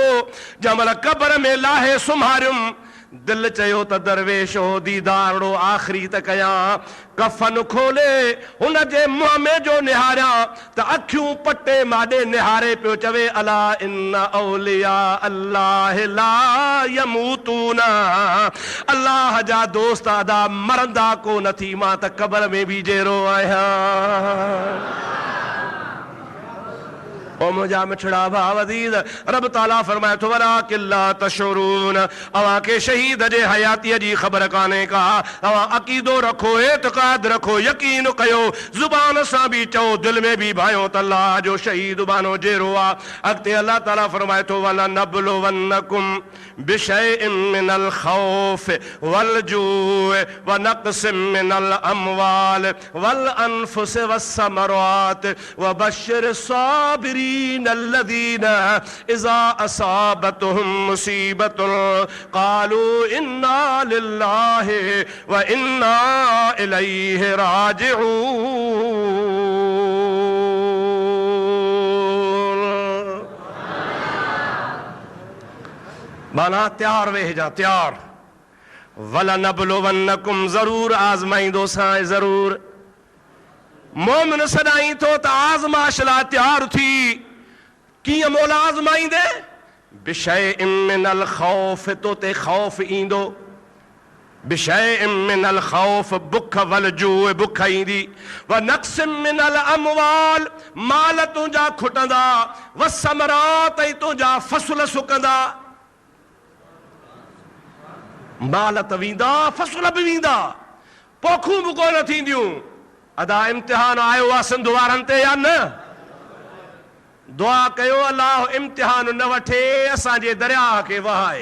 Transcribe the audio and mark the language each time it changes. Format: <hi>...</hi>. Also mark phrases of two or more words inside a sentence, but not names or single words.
<sd>जमल क़ब्र में लाहे सुम्हारियुम, दिल चयो त दरवेश हो दीदारो आख़िरी त कयां, कफ़न खोले हुन जे मुंहं में जो निहारियां त अखियूं पटे माॾे निहारे पियो चवे, अला</sd> <ar>إن أولياء الله لا يموتون,</ar> <sd>अल्लाह जा दोस्त अदा मरंदा को नथी, मां त क़ब्र में बि जहिड़ो आहियां। ओ मुझा मिठड़ा भाव अज़ीज़, रब ताला फरमाए थो,</sd> <ar>ولكن لا تشعرون,</ar> <sd>अवां के शहीद जे हयातीअ जी ख़बर कान्हे का, अवां अक़ीदो रखो, एतिक़ाद रखो, यकीन कयो, ज़ुबान सां बि चओ, दिल में बि भायो त अल्लाह जो शहीद बानो जहिड़ो आ। अॻिते अल्लाह ताला फरमाए थो,</sd> <ar>ولنبلونكم بشيء من الخوف والجوع ونقص من الأموال والأنفس والثمرات وبشر الصابرين الذين إذا أصابتهم مصيبة قالوا إنا لله وإنا إليه راجعون.</ar> <sd>माना तैयार वेह जा, तैयार। वलनबलुवन्नकुम, जरूर आज़माईंदो सां, जरूर। मोमिन सदाई तो त आज़माइश लाइ तैयार थी, कीअं मौला आज़माईंदे,</sd> <ar>بشيء من الخوف,</ar> <sd>तो ते खौफ ईंदो,</sd> <ar>بشيء من الخوف,</ar> <sd>बुख</sd> <ar>والجوع,</ar> <sd>बुख ईंदी,</sd> <ar>ونقص من الأموال,</ar> <sd>माल तुंहिंजा खुटंदा,</sd> <ar>والثمرات,</ar> <sd>ऐं तुंहिंजा फसल सुकंदा। माल त वेंदा, फसल बि वेंदा, पोखूं बि कोन थींदियूं। अदा इम्तिहान आयो आहे सिंध वारनि ते या न? दुआ कयो, अल्लाह इम्तिहान न वठे, असांजे दरिया खे वहाए।</sd>